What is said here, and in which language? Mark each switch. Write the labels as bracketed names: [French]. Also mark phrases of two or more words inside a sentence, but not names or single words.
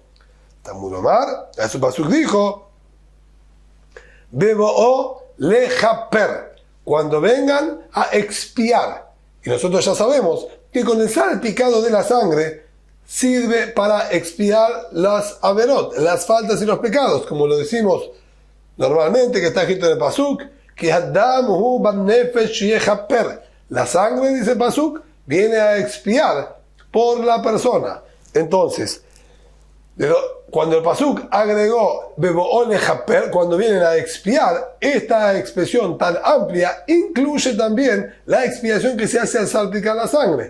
[Hebrew] תלמוד לומר, [Spanish] su Pasuk dijo, [Hebrew] בבואו לכפר, [Spanish] cuando vengan a expiar. Y nosotros ya sabemos que con el salpicado de la sangre sirve para expiar las averot, las faltas y los pecados, como lo decimos normalmente, que está escrito en el Pasuk, que [Hebrew] אדם הוא בנפש יכפר. [Spanish] La sangre, dice el Pasuk, viene a expiar por la persona. Entonces, cuando el Pasuk agregó [Hebrew] בבואו לכפר, [Spanish] cuando vienen a expiar, esta expresión tan amplia incluye también la expiación que se hace al salpicar la sangre.